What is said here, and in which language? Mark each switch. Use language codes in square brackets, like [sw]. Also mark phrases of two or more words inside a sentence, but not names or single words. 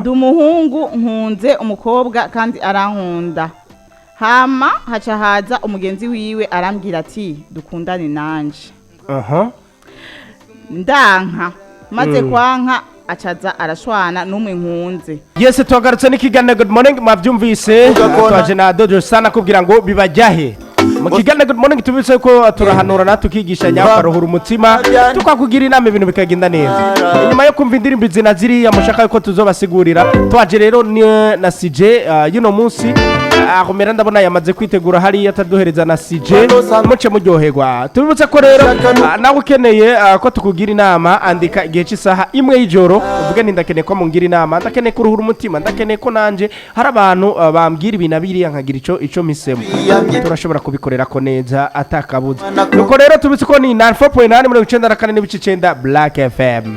[rn] ndi umuhungu nkunze umukobwa kandi arankunda hama haca haza umugenzi wiwe arambwira ati dukundane nanje aha ndanka maze kwanka acaza arashwana n'umwe nkunze yese tuhagarutse n'ikiganiro good morning mwabyumvise twaje na Dodo sana kubwira ngo bibajyahe mu kiganiro good morning tubitse ko turahanura na tukigishanya karuhura umutima tukakugira inama ibintu bikagenda neza inyuma yo kumva indirimbo zina ziriya mushaka yuko tuzobasigurira twaje rero na CJ yuno munsi akomera ndabona yamaze kwitegura hari ataduhereza na CJ muce muryoherwa tubibutse ko rero nawe ukeneye ko tukugira inama andika igihe cy'isaha imwe y'ijoro uvuge ni ndakeneye ko mungira inama ndakeneye kuruhura umutima ndakeneye ko nanje hari abantu bambwira ibintu abiriya nkagira ico misemo turashobora kubikorera ko neza atakabuza nuko rero tubitse ko ni 94.8 n'ibice 9 Black FM.